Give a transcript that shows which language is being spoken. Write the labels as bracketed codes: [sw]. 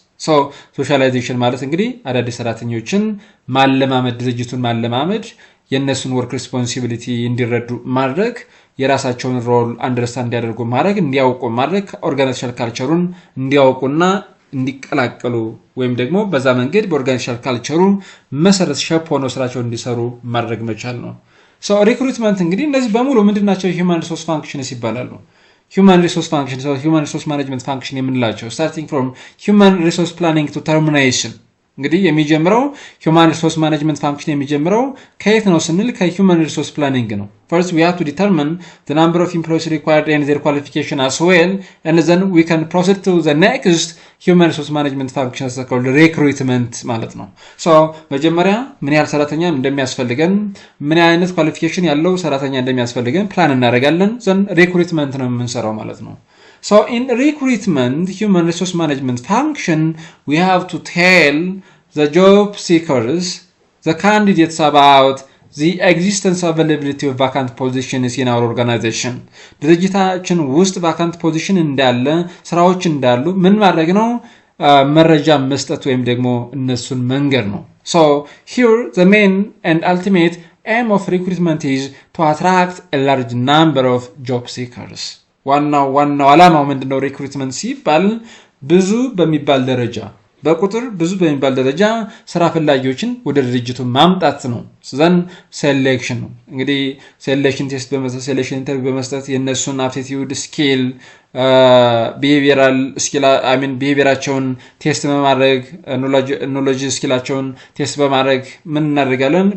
[am] ሶ ሶሻላይዜሽን ማለት እንግዲህ አዳዲስ ሰራተኞችን ማለማመድ ድርጅቱን ማለማመድ የነሱን ወርክ ሪስፖንሲቢሊቲ እንዲረዱ ማድረግ የራሳቸውን ሮል አንደርስታንድ እንዲያደርጉ ማድረግ እንዲያውቁ ማድረግ ኦርጋናይዜሽናል ካልቸሩን እንዲያውቁና እንዲቀላቀሉ ወይም ደግሞ በዛ መንገድ በኦርጋናይዜሽናል ካልቸሩ መሰረት ሸፕ ሆኖ ስራቸውን እንዲሰሩ ማድረግ መቻል ነው። ሶ ሪክሩትመንት እንግዲህ እነዚህ በሙሉ ምንድናቸው? ሂውማን ሪሶርስ ፋንክሽንስ ይባላሉ። [en] human resource functions or human resource management function [am] የምንላቸው [en] starting from human resource planning to termination [am] እንግዲህ የሚጀምረው [en] human resource management function [am] የሚጀምረው ከየት ነው ስንል [en] ከhuman resource planning [am] ነው። [en] First we have to determine the number of employees required and their qualification as well, and then we can proceed to the next human resource management function called recruitment [am] ማለት ነው። [en] So [am] መጀመሪያ ምን ያህል ሰራተኛ እንደሚያስፈልገን ምን አይነት ኳሊፊኬሽን ያለው ሰራተኛ እንደሚያስፈልገን ፕላን እናደርጋለን then recruitment ነው የምንሰራው ማለት ነው። [en] So in recruitment, human resource management function, we have to tell the job seekers, the candidates about the existence availability of vacant positions in our organization. [am] ድርጅታችን ውስጥ vacant position እንዳለ ስራዎች እንዳሉ ምን ማድረግ ነው? መረጃ መስጠት ወይም ደግሞ እነሱን መንገር ነው። [en] So here the main and ultimate aim of recruitment is to attract a large number of job seekers. [am] ዋናው ዓላማው ምንድነው? ሪክሩትመንት ሲባል ብዙ በሚባል ደረጃ በቁጥር ብዙ በሚባል ደረጃ ስራ ፈላጊዎችን ወደ ድርጅቱ ማምጣት ነው። ስለዚህ ሴሌክሽን ነው። እንግዲህ [en] ሴሌክሽን ቴስት [am] በመስጠት [en] ሴሌክሽን ኢንተርቪው [am] በመስጠት የነሱን አፕቲቲዩድ ስኪል ቢሄቪየራል ስኪል ቢሄቪየራቸውን ቴስት በማድረግ ኖሌጅ ስኪላቸውን ቴስት በማድረግ ምን እናደርጋለን?